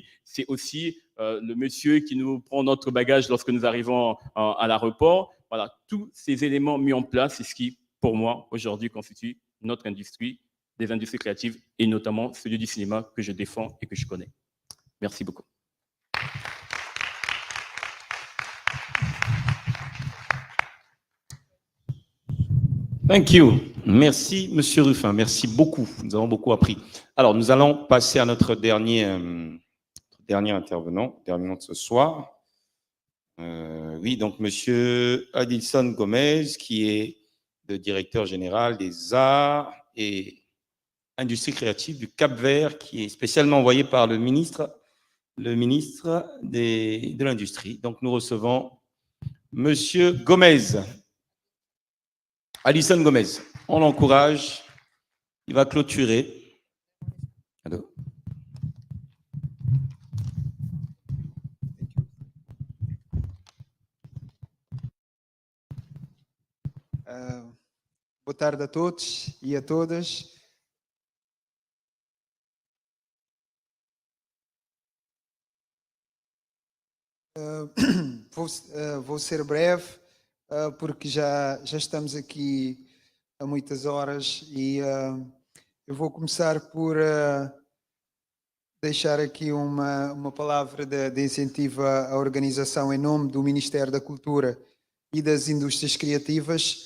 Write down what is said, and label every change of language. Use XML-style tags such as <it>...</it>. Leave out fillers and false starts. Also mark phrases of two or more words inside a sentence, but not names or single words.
<fr>C'est aussi le monsieur qui nous prend notre bagage lorsque nous arrivons à l'aéroport. Voilà, tous ces éléments mis en place, c'est ce qui, pour moi, aujourd'hui, constitue notre industrie, des industries créatives, et notamment celui du cinéma que je défends et que je connais. Merci beaucoup.</fr> <en>Thank you.</en> <fr>Merci, Monsieur Ruffin. Merci beaucoup. Nous avons beaucoup appris. Alors, nous allons passer à notre dernier intervenant de ce soir. Oui, donc Monsieur Adilson Gomez, qui est le directeur général des arts et industries créatives du Cap-Vert, qui est spécialement envoyé par le ministre de l'Industrie. Donc, nous recevons Monsieur Gomez. Alison Gomez, on l'encourage, il va clôturer. Allô.</fr> <pt>Boa tarde a todos e a todas. Vou ser breve, porque já estamos aqui há muitas horas e eu vou começar por deixar aqui uma palavra de incentivo à organização em nome do Ministério da Cultura e das Indústrias Criativas.</pt>